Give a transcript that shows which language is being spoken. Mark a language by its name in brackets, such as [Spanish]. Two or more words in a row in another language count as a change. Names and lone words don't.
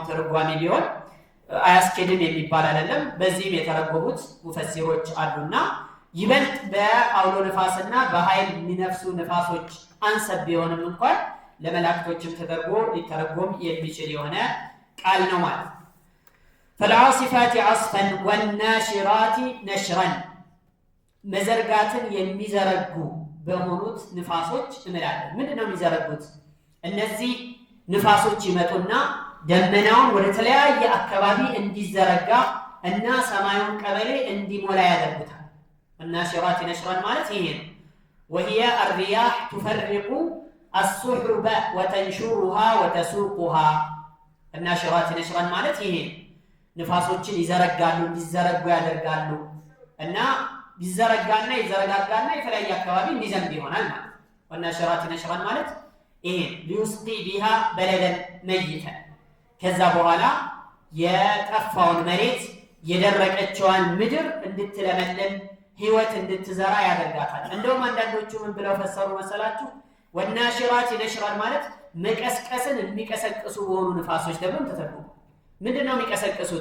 [Amharic] ይሄኛውም ትርጓሜ ቢሆን አያስኬድም የሚባል አይደለም። በዚህም የተረጎሙት ሙፈሲሮች አሉና ይበልጥ በአውሎ ንፋስና በኃይል የሚነፍሱ ንፋሶች አንሰብ ቢሆንም እንኳን ለመላእክቶችም ተደርጎ ሊተረጎም የሚችል የሆነ ቃል ነው ማለት። [Arabic] فالعاصفات عصفا والناشرات نشرا [Amharic] መዘርጋትን የሚዘረጉ በሆኑት ንፋሶች እምላለን። ምንድነው የሚዘረጉት? እነዚህ ንፋሶች ይመጡና ደመናውን ወደ ተለያየ አካባቢ እንዲዘረጋ እና ሰማዩን ቀበሌ እንዲሞላ ያደርጉታል። [Arabic] الناشرات نشرا [Amharic] ማለት ይሄ ነው። [Arabic] وهي الرياح تفرق السحب وتنشرها وتسوقها الناشرات نشرا [Amharic] ማለት ይሄ ንፋሶችን ይዘረጋሉ እንዲዘረጉ ያደርጋሉ እና ይዘረጋና ይዘረጋጋና የተለያየ አካባቢ እንዲዘንብ ይሆናል ማለት ነው። [Arabic] والناشرات نشرا [Amharic] ማለት ይሄ [Arabic] ليسقي بها بلدا ميتا [Amharic] ከዛ በኋላ የጠፋውን መሬት የደረቀችዋን ምድር እንድትለመልም ህይወት እንድትዘራ ያደርጋታል። እንደውም አንዳንዶቹ ምን ብለው ፈሰሩ መሰላችሁ? [Arabic] والناشرات نشرا [Amharic] ማለት መቀስቀስን የሚቀሰቅሱ በሆኑ ንፋሶች ደግሞ ተተርጉ። ምንድነው የሚቀሰቅሱት?